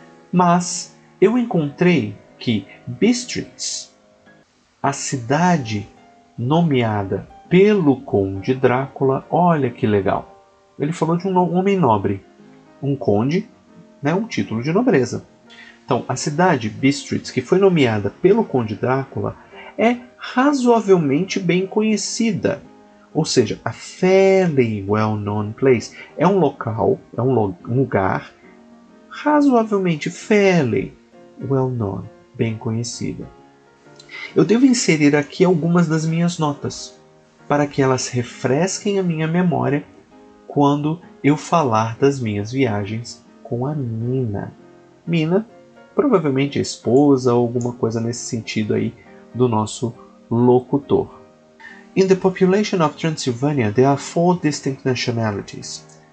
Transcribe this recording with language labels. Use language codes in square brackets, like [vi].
[pt] Mas eu encontrei que Bistritz, a cidade nomeada pelo Conde Drácula, olha que legal. Ele falou de um homem nobre, um conde, né, um título de nobreza. Então, a cidade Bistritz, que foi nomeada pelo Conde Drácula, é razoavelmente bem conhecida. Ou seja, [en] a fairly well-known place. [pt] É um local, é um lugar razoavelmente [en] fairly well-known, [pt] bem conhecida. Eu devo inserir aqui algumas das minhas notas, para que elas refresquem a minha memória quando eu falar das minhas viagens com a Mina. Mina, provavelmente a esposa ou alguma coisa nesse sentido aí do nosso locutor. [en] In the population of Transylvania, there are 4 distinct nationalities.